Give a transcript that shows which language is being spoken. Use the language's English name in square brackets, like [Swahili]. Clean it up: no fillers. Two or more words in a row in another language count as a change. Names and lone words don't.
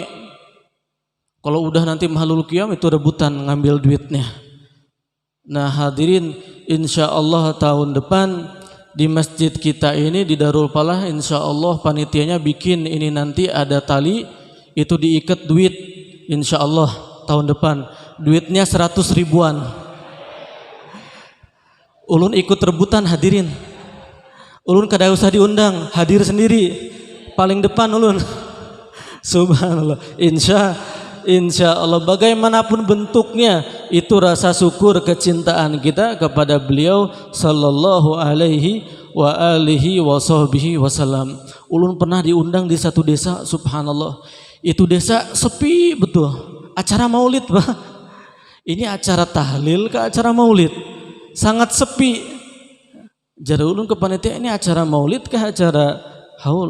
[Indonesian] Kalau udah nanti [Arabic] mahlul qiyam [Indonesian] itu rebutan ngambil duitnya. Nah hadirin, [Arabic] insya Allah [Indonesian] tahun depan di masjid kita ini di Darul Falah, [Arabic] insya Allah [Indonesian] panitianya bikin ini nanti ada tali itu diikat duit, [Arabic] insya Allah [Indonesian] tahun depan duitnya 100 ribuan. [Banjar] Ulun ikut rebutan hadirin. Ulun kada usah diundang, hadir sendiri paling depan ulun. [Indonesian] Subhanallah. [Arabic] Insya Allah [Indonesian] bagaimanapun bentuknya itu rasa syukur kecintaan kita kepada beliau [Arabic] sallallahu alaihi wa alihi wa sahbihi wasallam. [Indonesian] Ulun pernah diundang di satu desa, subhanallah. Itu desa sepi betul. Acara maulid, Pak. Ini acara tahlil ke acara maulid. Sangat sepi. Jadi ulun ke panitia, ini acara maulid ke acara haul?